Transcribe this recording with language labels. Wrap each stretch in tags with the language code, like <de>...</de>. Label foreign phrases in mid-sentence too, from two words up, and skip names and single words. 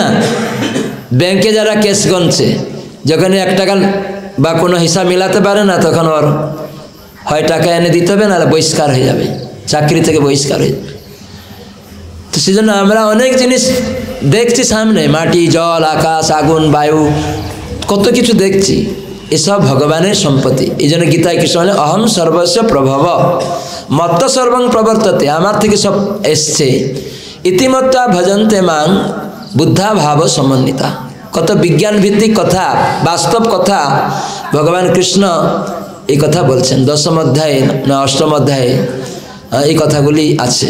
<bn>ব্যাংকে যারা ক্যাশ গণছে, যখন 1 টাকা বা কোনো হিসাব মিলাতে পারে না, তখন ওর হয় টাকা এনে দিতে হবে, নাহলে বহিষ্কার হয়ে যাবে, চাকরি থেকে বহিষ্কার হয়ে যাবে। তো সেজন্য আমরা অনেক জিনিস দেখছি সামনে, মাটি, জল, আকাশ, আগুন, বায়ু, কত কিছু দেখছি। এসব ভগবানের সম্পত্তি। এই জন্য গীতায় কৃষ্ণ বলে</bn> <sa>अहम सर्वस्व प्रभव मत्त सर्वं प्रवर्तते,</sa> <bn>আমার থেকে সব এসছে।</bn> <sa>इतिमत्ता भजन्ते मां बुद्धा भाव समन्विता।</sa> <bn>কত বিজ্ঞান ভিত্তিক কথা, বাস্তব কথা ভগবান কৃষ্ণ এই কথা বলছেন। 10ম অধ্যায়ে না 8ম অধ্যায়ে এই কথাগুলি আছে।</bn>